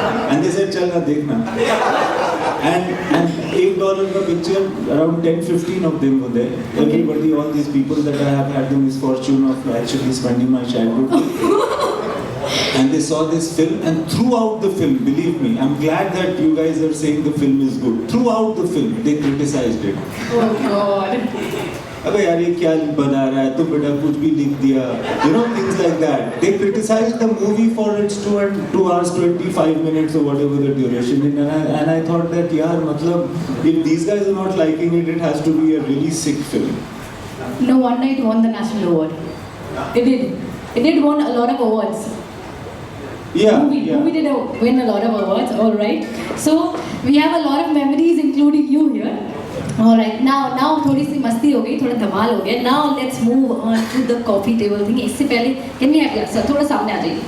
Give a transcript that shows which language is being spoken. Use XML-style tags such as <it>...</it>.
<en>And they said,</en> <hi>"Chal na dekhna."</hi> <en>And $8 ka picture, around 10-15 of them were there. Everybody, all these people that I have had the misfortune of actually spending my childhood with. And they saw this film, and throughout the film, believe me, I'm glad that you guys are saying the film is good. Throughout the film, they criticized it. Oh God.</en> <hi>अबे यार ये क्या बना रहा है, तो बेटा कुछ भी लिख दिया,</hi> <en>things like that. They criticized the movie for its 2 hours 25 minutes or whatever the duration is, and I thought that</en> <hi>yaar, matlab,</hi> <en>if these guys are not liking it, it has to be a really sick film. No wonder it won the national award. It did. It did won a lot of awards. Yeah. Movie did win a lot of awards. All right. So we have a lot of memories, including you here. All right.</en> <hi>Now थोड़ी सी मस्ती हो गई, थोड़ा धमाल हो गया.</hi> <en>Now let's move on to the coffee table thing.</en> <hi>इससे पहले</hi> <en>can we have your sir</en> <hi>थोड़ा सामने आ जाइए.</hi>